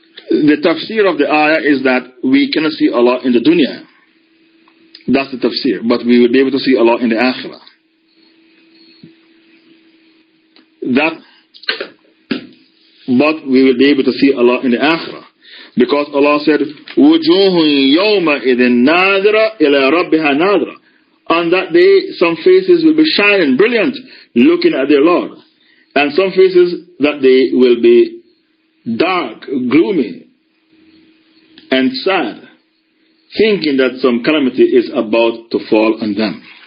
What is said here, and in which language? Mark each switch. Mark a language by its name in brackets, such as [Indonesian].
[English] The tafsir of the ayah is that we cannot see Allah in the dunya. That's the tafsir. But we will be able to see Allah in the akhirah. But we will be able to see Allah in the akhirah. Because Allah said, [Arabic] وُجُوهٌ يَوْمَئِذٍ نَاظِرَةٌ إِلَىٰ رَبِّهَا نَاظِرَةٌ. [English] On that day, some faces will be shining, brilliant, looking at their Lord. And some faces that day will be dark, gloomy, and sad, thinking that some calamity is about to fall on them.